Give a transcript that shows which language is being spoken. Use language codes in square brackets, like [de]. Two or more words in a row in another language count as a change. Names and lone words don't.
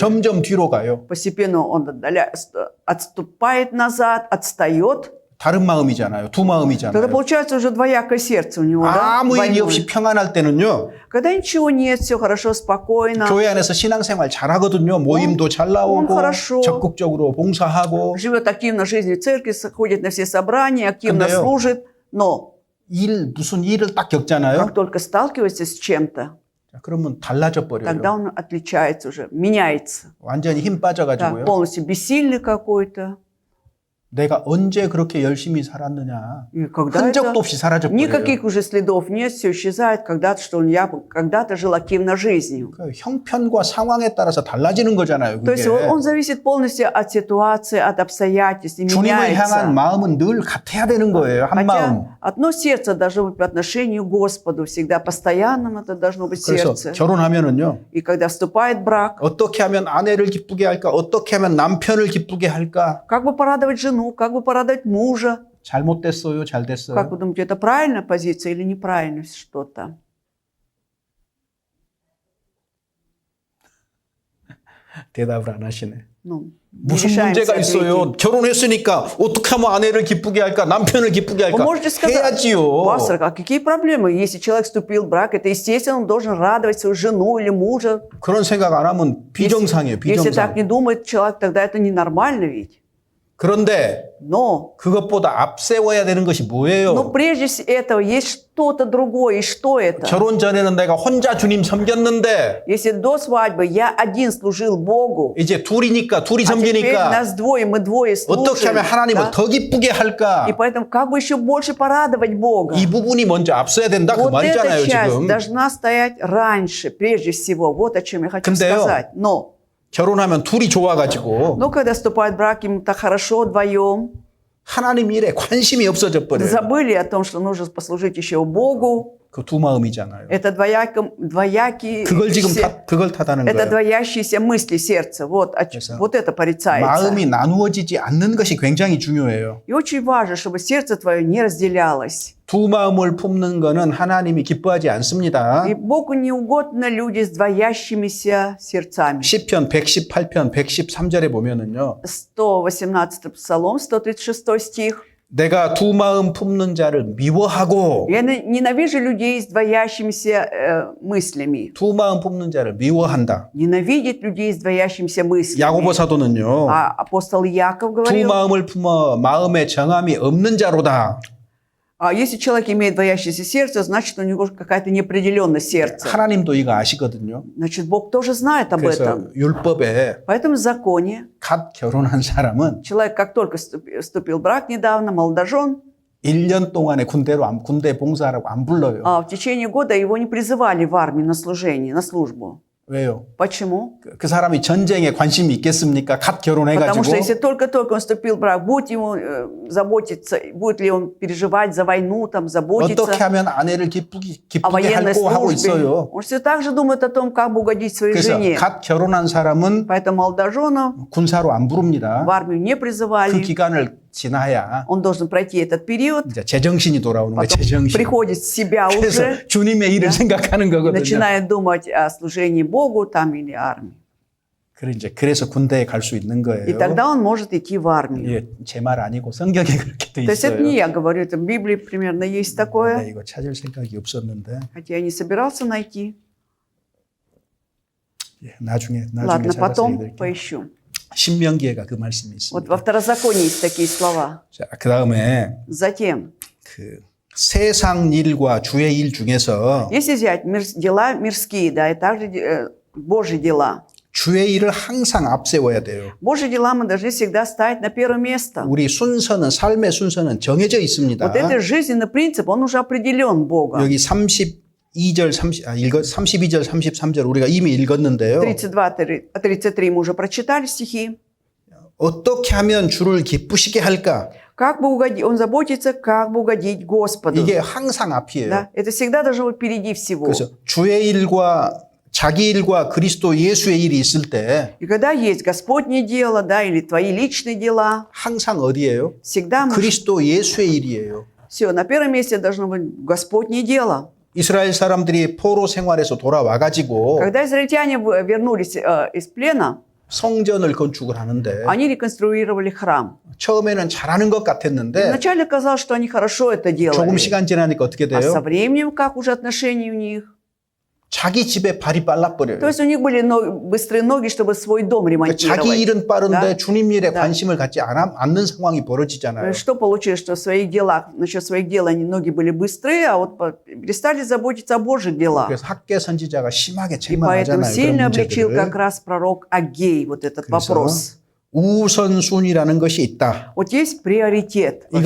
[ko] 점점 뒤로 가요. [ru] Постепенно он отступает назад, отстает. [ko] 다른 마음이잖아요. 두 [ru] Тогда [ko] 마음이잖아요. [ru] получается уже двоякое сердце у него, да? [ko] 아무 일이 [ru] Двойное. [ko] 없이 평안할 때는요. [ru] Когда ничего нет, все хорошо, спокойно, [ko] 교회 안에서 신앙생활 잘하거든요. 모임도 잘 나오고 [ru] хорошо. [ko] 적극적으로 봉사하고 [ru] живет активно жизнью церкви, ходит на все собрания, активно [ko] 근데요. [ru] служит, но [ko] 무슨 일을 딱 겪잖아요. [ru] как только сталкивается с чем-то, [ko] 자, 그러면 달라져 [ru] тогда [ko] 버려요. [ru] он отличается уже, меняется. [ko] 완전히 힘 [ru] Так, [ko] 빠져가지고요. [ru] полностью бессильный какой-то. [ko] 내가 언제 그렇게 열심히 살았느냐. [ru] И когда [ko] 흔적도 [ru] это... [ko] 없이 사라져 버려요. [ru] Никаких уже следов нет, все исчезает, когда-то, что я когда-то жил активно жизнью. [ko] 그 형편과 상황에 따라서 달라지는 거잖아요. [ru] То есть [ko] 그게. [ru] он зависит полностью от ситуации, от обстоятельств, и [ko] 주님을 향한 [ru] меняется. [ko] 마음은 늘 같아야 되는 거예요. 한 마음. [ru] Хотя одно сердце должно быть по отношению к Господу всегда, постоянным это должно быть [ko] 그래서 [ru] сердце. [ko] 결혼하면은요. [ru] И когда вступает в брак, [ko] 어떻게 하면 아내를 기쁘게 할까? 어떻게 하면 남편을 기쁘게 할까? [ru] как бы порадовать жену, как бы порадовать мужа. [ko] 잘못됐어요? 잘 됐어요? [ru] Как вы думаете, это правильная позиция или неправильно что-то? [ko] 대답을 안 하시네. [ru] Ну, не [ko] 무슨 [ru] решаемся [ko] 문제가 [ru] ответить. [ko] 있어요? 결혼했으니까 어떻게 하면 아내를 기쁘게 할까? 남편을 기쁘게 [ru] Вы [ko] 할까? [ru] можете сказать, [ko] 해야지요. [ru] пастор, а какие проблемы? Если человек вступил в брак, это естественно, он должен радовать свою жену или мужа. [ko] 그런 생각 안 하면 비정상이에요. [ru] Если так [ko] 비정상. [ru] не думает человек, тогда это ненормально ведь. [ko] 그런데 [ru] Но [ko] 그것보다 앞세워야 되는 것이 뭐예요? [ru] Но прежде этого есть что-то другое. И что это? [ko] 결혼 전에는 내가 혼자 주님 섬겼는데 [ru] Если до свадьбы я один служил Богу, [ko] 이제 둘이니까 둘이 [ru] а теперь [ko] 섬기니까 [ru] нас двое, мы двое [ko] 어떻게 [ru] служим. [ko] 하면 하나님을 [ru] да? [ko] 더 기쁘게 할까? [ru] И поэтому как бы еще больше порадовать Бога. [ko] 이 부분이 먼저 앞서야 된다 그 [ru] Вот [ko] 말이잖아요 [ru] эта часть [ko] 지금. [ru] должна стоять раньше, прежде всего. Вот о чем я хочу [ko] 근데요. [ru] сказать. Но [ko] 결혼하면 둘이 좋아가지고 [ru] когда вступает в брак, им так хорошо вдвоем, [ko] 하나님 일에 관심이 없어져 버려요. [ru] забыли о том, что нужно послужить еще Богу. [ko] 그 두 마음이잖아요. [ru] Это двоякие, [ko] 그걸 지금 그걸 타다는 [ru] это [ko] 거예요. [ru] двоящиеся мысли сердца. Вот это порицается. [ko] 마음이 나누어지지 않는 것이 굉장히 중요해요. [ru] И очень важно, чтобы сердце твое не разделялось. [ko] 두 마음을 품는 거는 하나님이 기뻐하지 않습니다. [ru] И Богу не угодно люди с двоящимися сердцами. [ko] 시편 118편 113절에 보면은요. [ru] 118 Псалом, 136 стих. [ko] 내가 두 마음 품는 자를 미워하고 [ru] Я ненавижу людей с двоящимися мыслями. [ko] 두 마음 품는 자를 미워한다. [ru] Ненавидит людей с двоящимися мыслями. [ko] 야고보 사도는요. [ru] А апостол Яков [ko] 두 [ru] говорил, [ko] 마음을 품어 마음에 정함이 없는 자로다. [ru] если человек имеет двоящееся сердце, значит, у него какая-то неопределенность сердца. [ko] 하나님도 이거 아시거든요. [ru] Значит, Бог тоже знает об [ko] 그래서 [ru] этом. [ko] 율법에 [ru] Поэтому в законе [ko] 갓 결혼한 사람은 [ru] человек, как только вступил в брак недавно, молодожен, [ko] 1년 동안에 군대 봉사하라고 안 불러요. [ru] в течение года его не призывали в армию на служение, на службу. [ko] 왜요? [ru] Почему? [ko] 그 사람이 전쟁에 관심이 있겠습니까? 갓 결혼해가지고. [ru] Потому что если только-только он вступил в брак, будет ему заботиться, будет ли он переживать за войну, там, заботиться [ko] 어떻게 하면 아내를 기쁘게 [ru] о военной [ko] 할고 하고 [ru] службе. [ko] 있어요. [ru] Он все так же думает о том, как бы угодить своей [ko] 그래서 [ru] жене. [ko] 갓 결혼한 사람은 [ru] Поэтому молодоженов [ko] 군사로 안 부릅니다. [ru] в армию не [ko] 그 [ru] призывали. [ko] 기간을 지나야 [ru] Он должен пройти этот период, [ko] 이제 제정신이 돌아오는 거예요. [ru] потом [ko] 제정신. [ru] приходит в себя уже, [ko] 그래서 주님의 일을 생각하는 거거든요. [ru] начинает думать о служении Богу там или армии. [ko] 그래서 군대에 갈 수 있는 거예요. [ru] И тогда он может идти в армию. [ko] 이게 제 말 아니고 성경에 그렇게 돼 [ru] То есть это [ko] 있어요. [ru] не я говорю, это в Библии примерно есть [ko] 네, [ru] такое, [ko] 이거 찾을 생각이 없었는데 [ru] хотя я не собирался найти. [ko] 예, 나중에 [ru] Ладно, [ko] 찾아서 [ru] потом [ko] 얘기드릴게요. [ru] поищу. [ko] 신명기에가 그 말씀이 [ru] Вот [ko] 있습니다. [ru] во Второзаконии есть такие слова. [ko] 자, 그 다음에 [ru] Затем [ko] 그 세상 일과 주의 일 중에서 [ru] Если взять дела мирские, да, и также Божьи дела. [ko] 주의 일을 항상 앞세워야 돼요. [ru] Божьи дела мы должны всегда ставить на первое место. [ko] 우리 순서는 삶의 순서는 정해져 있습니다. [ru] Вот этот жизненный принцип, он уже определен Богом. [ko] 여기 32절 33절 우리가 이미 읽었는데요. [ru] 33 мы уже прочитали стихи. [ko] 어떻게 하면 주를 기쁘시게 할까? [ru] Как бы угодить, он заботится, как бы угодить Господу. [ko] 이게 항상 앞이에요. [ru] Да? Это всегда должно быть впереди всего. [ko] 그래서 주의 일과 자기 일과 그리스도 예수의 일이 있을 때 [ru] И когда есть Господнее дело, да, или твои личные дела, [ko] 항상 어디예요? [ru] всегда мы... [ko] 그리스도 예수의 일이에요. [ru] Все, на первом месте должно быть Господнее дело. [ko] 이스라엘 사람들이 포로 생활에서 돌아와 가지고 [ru] Когда израильтяне вернулись из плена, [ko] 성전을 건축을 하는데 [ru] они реконструировали храм. [ko] 처음에는 잘하는 것 같았는데 [ru] Вначале казалось, что они хорошо это [ko] 조금 [ru] делали. [ko] 시간 지나니까 어떻게 [ru] А со [ko] 돼요? [ru] временем, как уже отношения у них? [ko] 자기 집에 발이 빨라버려요. [ru] То есть у них были быстрые ноги, чтобы свой дом [ko] 자기 [ru] ремонтировать. [ko] 일은 빠른데 [ru] Да. [ko] 주님 일에 [ru] Да. [ko] 관심을 갖지 않는 상황이 벌어지잖아요. [ru] Что получилось, что в своих делах, насчет своих дел они ноги были быстрые, а вот перестали заботиться о Божьих делах. [ko] 그래서 학계 선지자가 심하게 [ru] И поэтому [ko] 책망하잖아요. [ru] сильно [ko] 그런 [ru] обличил как [ko] 문제들을. [ru] раз пророк Агей вот этот [ko] 그래서 [ru] вопрос. [ko] 우선순위라는 것이 있다. [ru] Вот есть приоритет во